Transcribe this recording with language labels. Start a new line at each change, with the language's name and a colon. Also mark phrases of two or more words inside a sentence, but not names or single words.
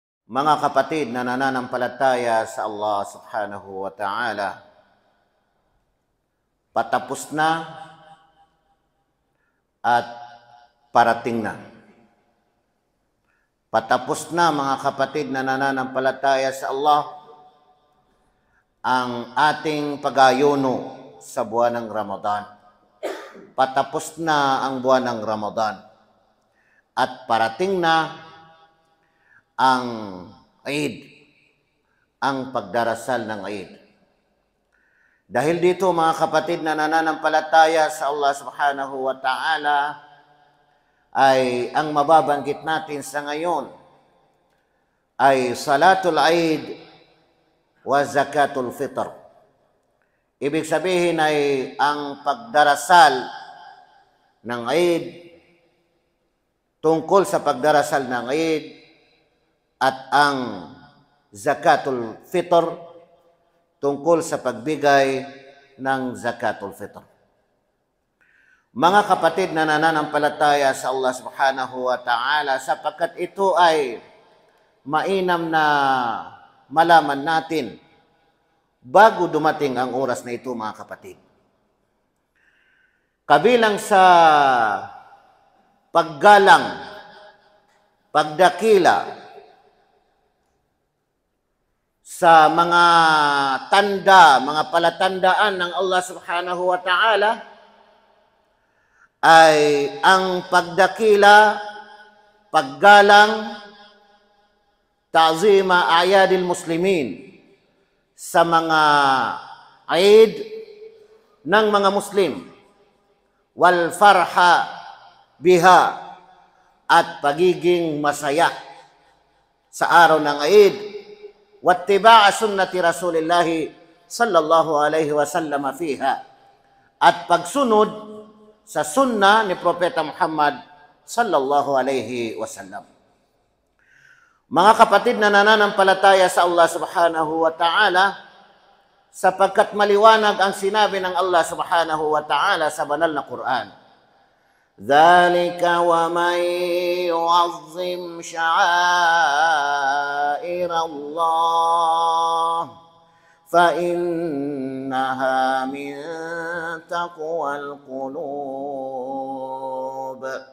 Filipino: Mga kapatid na nananampalataya sa Allah
Arabic: سبحانه وتعالى,
Filipino: patapos na at parating na. Patapos na mga kapatid na nananampalataya sa Allah ang ating pag-ayuno sa buwan ng Ramadan. Patapos na ang buwan ng Ramadan at parating na ang Eid, ang pagdarasal ng Eid. Dahil dito mga kapatid na nananampalataya sa Allah
Arabic: سبحانه وتعالى,
Filipino: ay ang mababanggit natin sa ngayon ay
Arabic: صلاة العيد وزكاة الفطر.
Filipino: Ibig sabihin ay ang pagdarasal ng Eid, tungkol sa pagdarasal ng Eid, at ang
Arabic: زكاة الفطر,
Filipino: tungkol sa pagbigay ng
Arabic: زكاة الفطر.
Filipino: Mga kapatid na nananampalataya sa Allah
Arabic: سبحانه وتعالى,
Filipino: sapagkat ito ay mainam na malaman natin bago dumating ang oras na ito mga kapatid. Kabilang sa paggalang, pagdakila sa mga tanda, mga palatandaan ng Allah
Arabic: سبحانه وتعالى
Filipino: ay ang pagdakila, paggalang,
Arabic: تعظيم أعياد المسلمين
Filipino: sa mga Eid ng mga Muslim,
Arabic: والفرح بها,
Filipino: at pagiging masaya sa araw ng Eid,
Arabic: واتباع سنة رسول الله صلى الله عليه وسلم فيها,
Filipino: at pagsunod sa sunna ni Propeta Muhammad
Arabic: صلى الله عليه وسلم.
Filipino: Mga kapatid na nananampalataya sa Allah
Arabic: سبحانه وتعالى,
Filipino: sapagkat maliwanag ang sinabi ng Allah
Arabic: سبحانه وتعالى
Filipino: sa banal na Quran,
Arabic: ذَلِكَ وَمَنْ يُعَظِّمْ شَعَائِرَ اللَّهِ فَإِنَّهَا مِنْ تَقْوَى الْقُلُوبِ.